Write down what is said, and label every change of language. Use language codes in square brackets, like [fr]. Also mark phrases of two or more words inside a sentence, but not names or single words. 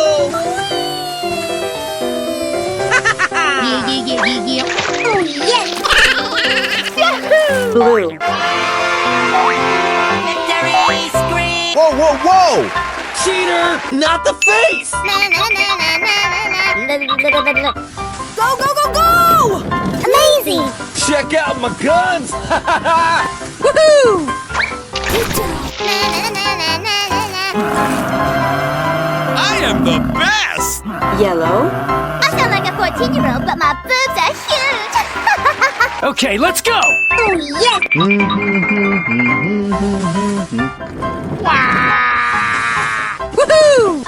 [en] Oh, yes. Blue. Victory scream. Whoa, whoa, whoa! Cheater! Not the face! Na, na, na, na, na, na, na. Go, go, go, go! Amazing. Check out my guns! Woohoo! Na, na, na, na, na, na. I am the best! Yellow. I sound like a 14-year-old, but my boobs are huge. Okay, let's go! Oh, yes. Woohoo!